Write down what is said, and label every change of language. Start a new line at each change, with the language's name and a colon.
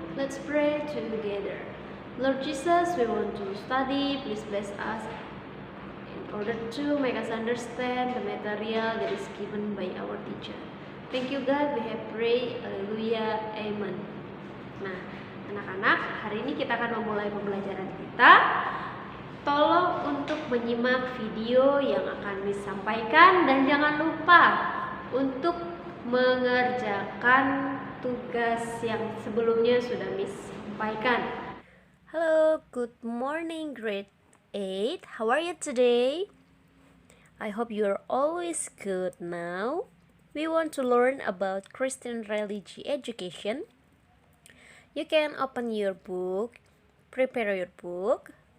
English: Let's pray together. Lord Jesus, we want to study. Please bless us in order to make us understand the material that is given by our teacher. Thank you God, we have prayed. Haleluya, amen.
Indonesian: Nah, anak-anak, hari ini kita akan memulai pembelajaran kita. Tolong untuk menyimak video yang akan disampaikan dan jangan lupa untuk mengerjakan tugas yang sebelumnya sudah Miss sampaikan.
English: Hello, good morning grade 8. How are you today? I hope you are always good now. We want to learn about Christian religion education. You can open your book, prepare your book.